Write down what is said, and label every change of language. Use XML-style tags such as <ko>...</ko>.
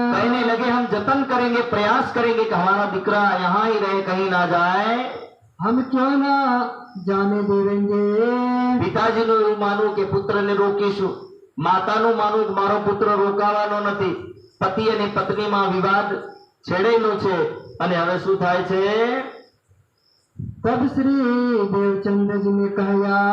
<hi>कहने लगे हम जतन करेंगे, प्रयास करेंगे कि हमारा दीकरा यहाँ ही रहे, कहीं ना जाए. हम क्यों ना जाने देवेंगे.</hi> <gu>પિતાજીનું એવું માનવું કે પુત્રને રોકીશું, માતાનું માનવું કે મારો પુત્ર રોકાવાનો નથી. પતિ અને પત્નીમાં વિવાદ છેડેલો છે અને હવે શું થાય છે,</gu> <hi>तब श्री देवचंद्र जी ने कहा,</hi>